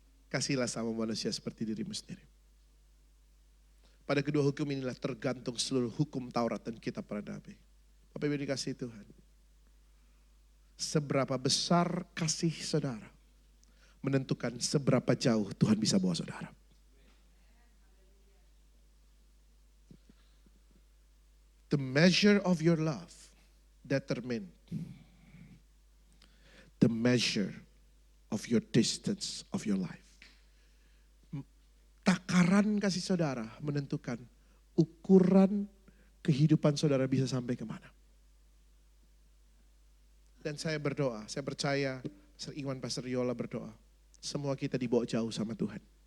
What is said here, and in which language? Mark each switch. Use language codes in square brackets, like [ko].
[id] Kasihlah sama manusia seperti dirimu sendiri. Pada kedua hukum inilah tergantung seluruh hukum Taurat dan kitab para nabi. Bapak Ibu dikasihi Tuhan. Seberapa besar kasih saudara menentukan seberapa jauh Tuhan bisa bawa saudara. [en] The measure of your love determine the measure of your distance of your life. [id] Takaran kasih saudara menentukan ukuran kehidupan saudara bisa sampai kemana. Dan saya berdoa, saya percaya Pastor Iwan, Pastor Yola berdoa. Semua kita dibawa jauh sama Tuhan.